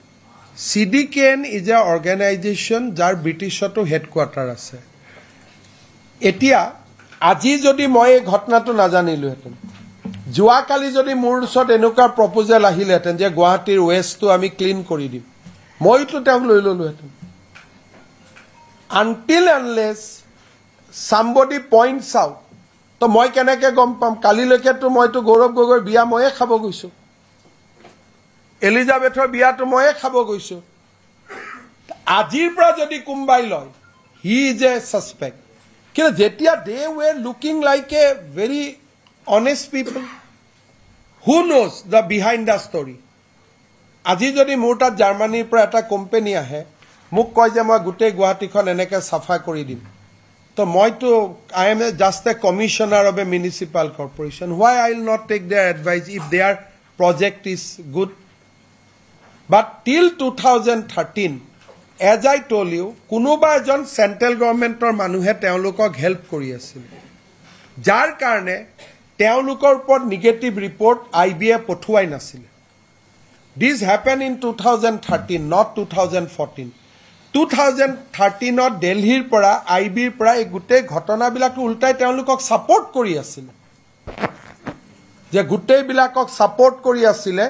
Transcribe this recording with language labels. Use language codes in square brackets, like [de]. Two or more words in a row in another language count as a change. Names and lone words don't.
[as] CDKN ইজ এ অৰ্গেনাইজেশ্যন যাৰ ব্ৰিটিছতো হেডকোৱাৰ্টাৰ আছে। এতিয়া আজি যদি মই এই ঘটনাটো নাজানিলোহেঁতেন, যোৱাকালি যদি মোৰ ওচৰত এনেকুৱা প্ৰপ'জেল আহিলেহেঁতেন যে গুৱাহাটীৰ ৱেষ্টটো আমি ক্লিন কৰি দিম, মইতো তেওঁক লৈ ল'লোহেঁতেন। [en] until unless somebody points out, [as] তো মই কেনেকৈ গম পাম? কালিলৈকেতো মইতো গৌৰৱ গগৈৰ বিয়া ময়ে খাব গৈছোঁ, এলিজাবেথৰ বিয়াটো ময়ে খাব গৈছোঁ। আজিৰ পৰা যদি কোনোবাই লয়, [en] he is a suspect. [as] কিন্তু যেতিয়া [en] they were looking like a very honest people who knows the behind the story. [as] আজি যদি মোৰ তাত জাৰ্মানীৰ পৰা এটা কোম্পানী আহে, মোক কয় যে মই গোটেই গুৱাহাটীখন এনেকৈ চাফা কৰি দিম, তো মইতো [en] I am just a commissioner of a municipal corporation. why I will not take their advice if their project is good? but till 2013 as I told you, [as] কোনোবা এজন [en] central government [as] মানুহে তেওঁলোকক হেল্প কৰি আছিল, যাৰ কাৰণে তেওঁলোকৰ ওপৰত [en] negative report [as] IB এ পঠুৱাই নাছিলে। [en] this happen in 2013, not 2014. [as] 2013ত দিল্লীৰ পৰা IBৰ পৰা এই গোটেই ঘটনাবিলাক উল্টাই তেওঁলোকক ছাপৰ্ট কৰি আছিলে, যে গোটেইবিলাকক ছাপৰ্ট কৰি আছিলে।